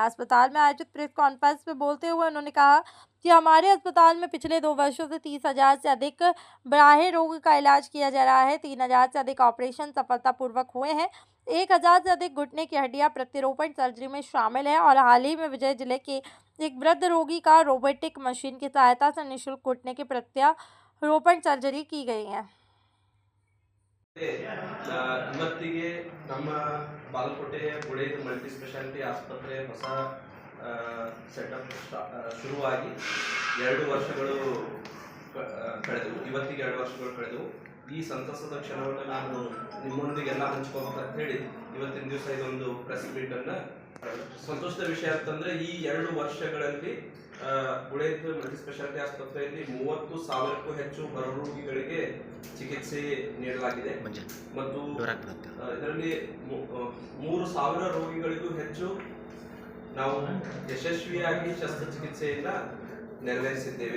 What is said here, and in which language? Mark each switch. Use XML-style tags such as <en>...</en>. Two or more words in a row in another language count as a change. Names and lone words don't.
<hi>अस्पताल में आयोजित</hi> <en>press conference</en> <hi>में बोलते हुए उन्होंने कहा कि हमारे अस्पताल में पिछले 2 वर्षों से 30,000 से अधिक बाह्य रोग का इलाज किया जा रहा है। 3,000 से अधिक ऑपरेशन सफलतापूर्वक हुए हैं। 1,000 से अधिक घुटने की हड्डियां प्रत्यारोपण सर्जरी में शामिल है और हाल ही में विजय जिले के एक वृद्ध रोगी का</hi> <en>robotic machine</en> <hi>की सहायता से निःशुल्क घुटने की प्रत्यारोपण सर्जरी की गई है।</hi> <kn>ಇವತ್ತಿಗೆ ನಮ್ಮ ಬಾಗಲಕೋಟೆಯ ಗುಳೇದ</kn> <en>multi speciality</en> <kn>ಆಸ್ಪತ್ರೆ ಹೊಸ ಸೆಟಪ್ ಶುರುವಾಗಿ 2 ವರ್ಷಗಳು ಕಳೆದವು. ಇವತ್ತಿಗೆ 2 ವರ್ಷಗಳು ಕಳೆದವು. ಈ ಸಂತಸದ ಕ್ಷಣವನ್ನು ನಾನು ನಿಮ್ಮೊಂದಿಗೆಲ್ಲ ಹಂಚ್ಕೋಬೇಕು ಅಂತ ಹೇಳಿ ಇವತ್ತಿನ ದಿವಸ ಇದೊಂದು</kn> <en>press meet</en> <kn>ಅನ್ನ ಸಂತೋಷದ ವಿಷಯ ಅಂತಂದ್ರೆ ಈ 2 ವರ್ಷಗಳಲ್ಲಿ ಗುಳೇದ</kn> <en>multi speciality</en> <kn>ಆಸ್ಪತ್ರೆಯಲ್ಲಿ 30,000ಕ್ಕೂ ಹೆಚ್ಚು ಹೊರರೋಗಿಗಳಿಗೆ ಚಿಕಿತ್ಸೆ ನೀಡಲಾಗಿದೆ ಮತ್ತು ಇದರಲ್ಲಿ 3,000 ರೋಗಿಗಳಿಗೂ ಹೆಚ್ಚು ನಾವು ಯಶಸ್ವಿಯಾಗಿ ಶಸ್ತ್ರಚಿಕಿತ್ಸೆಯನ್ನ ನೆರವೇರಿಸಿದ್ದೇವೆ.</kn>